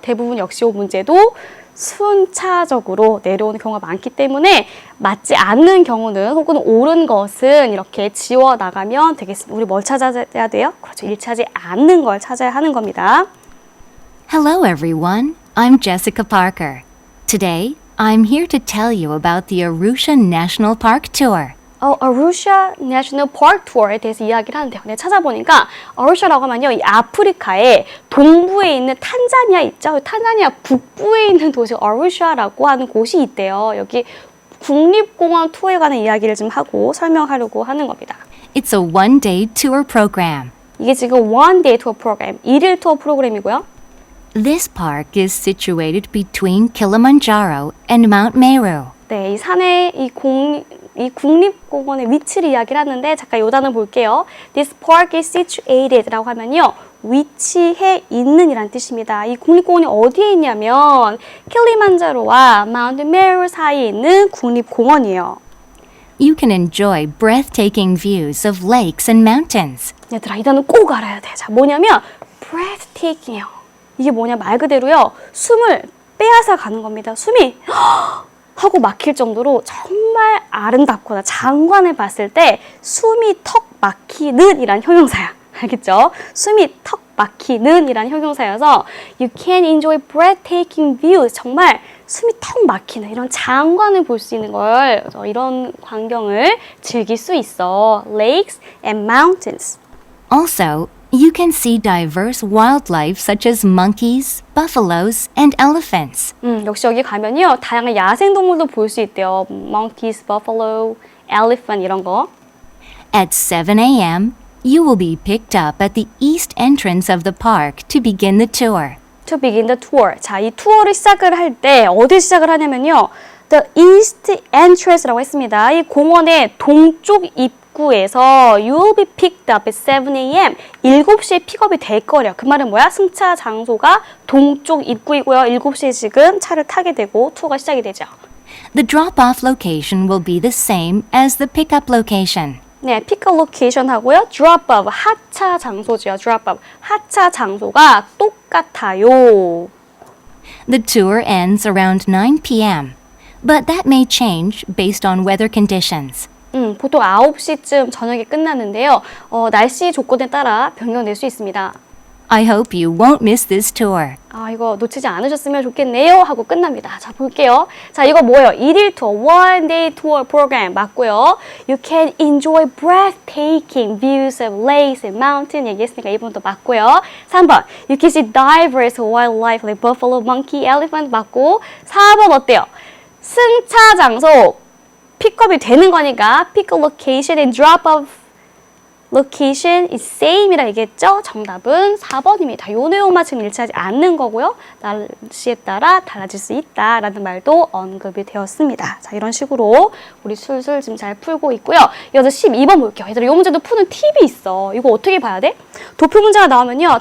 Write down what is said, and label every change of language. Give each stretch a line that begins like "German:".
Korean: 대부분 역시 이 문제도 순차적으로 내려오는 경우가 많기 때문에 맞지 않는 경우는 혹은 옳은 것은 이렇게 지워 나가면 되겠습니다. 우리 뭘 찾아야 돼요? 그렇죠. 일차지 않는 걸 찾아야 하는 겁니다.
English: Hello, everyone. I'm Jessica Parker. Today, I'm here to tell you about the Arusha National Park Tour.
Korean: Arusha National Park Tour에 대해서 이야기를 하는데요. 내가 찾아보니까 Arusha라고 하면요, 이 아프리카의 동부에 있는 탄자니아 있죠? 탄자니아 북부에 있는 도시 Arusha라고 하는 곳이 있대요. 여기 국립공원 투어에 관한 이야기를 좀 하고 설명하려고 하는 겁니다.
English: It's a one-day tour program.
Korean: 이게 지금 one day tour 프로그램, 1일 투어 프로그램이고요.
English: This park is situated between Kilimanjaro and Mount Meru.
Korean: 네, 이 산에 이 국립공원의 위치를 이야기를 하는데 잠깐 요 단어 볼게요.
English: This park is situated
Korean: 라고 하면요, 위치해 있는 이란 뜻입니다. 이 국립공원이 어디에 있냐면 킬리만자로와 Mount Meru 사이에 있는 국립공원이에요.
English: You can enjoy breathtaking views of lakes and mountains.
Korean: 얘들아, 이 단어 꼭 알아야 돼. 자, 뭐냐면 breathtaking이에요. 이게 뭐냐, 말 그대로요, 숨을 빼앗아 가는 겁니다. 숨이 하고 막힐 정도로 정말 아름답거나 장관을 봤을 때 숨이 턱 막히는 이란 형용사야. 알겠죠? 숨이 턱 막히는 이란 형용사여서
English: You can enjoy breathtaking views.
Korean: 정말 숨이 턱 막히는 이런 장관을 볼 수 있는 걸 이런 광경을 즐길 수 있어.
English: Lakes and mountains. Also, you can see diverse wildlife such as monkeys, buffaloes, and elephants.
Korean: 역시 여기 가면요. 다양한 야생동물도 볼 수 있대요. Monkeys, buffalo, elephant 이런 거.
English: At 7 a.m., you will be picked up at the east entrance of the park to begin the tour. To begin the tour.
Korean: 자, 이 투어를 시작을 할 때 어디 시작을 하냐면요. The east entrance라고 했습니다. 이 공원의 동쪽 입구에서
English: You will be picked up at 7 a.m.
Korean: 7시에 픽업이 될 거래요. 그 말은 뭐야? 승차 장소가 동쪽 입구이고요. 7시에 지금 차를 타게 되고 투어가 시작이 되죠.
English: The drop-off location will be the same as the pickup location.
Korean: 네, 픽업 로케이션 하고요. drop off, 하차 장소죠. drop off, 하차 장소가 똑같아요.
English: The tour ends around 9 p.m., but that may change based on weather conditions.
Korean: 보통 9시쯤 저녁에 끝나는데요. 날씨 조건에 따라 변경될 수 있습니다.
English: I hope you won't miss this tour.
Korean: 아, 이거 놓치지 않으셨으면 좋겠네요 하고 끝납니다. 자, 볼게요. 자, 이거 뭐예요? 1일 투어, one day tour program 맞고요.
English: You can enjoy breathtaking views of lakes and mountains
Korean: 얘기했으니까 2번도 맞고요. 3번,
English: you can see diverse wildlife like buffalo, monkey, elephant
Korean: 맞고 4번 어때요? 승차 장소 픽업이 되는 거니까
English: pick a location and drop off location is same
Korean: 이라 얘기했죠? 정답은 4번입니다. 요 내용만 지금 일치하지 않는 거고요. 날씨에 따라 달라질 수 있다라는 말도 언급이 되었습니다. 자, 이런 식으로 우리 술술 지금 잘 풀고 있고요. 이어서 12번 볼게요. 얘들아, 이 문제도 푸는 팁이 있어. 이거 어떻게 봐야 돼? 도표 문제가 나오면요.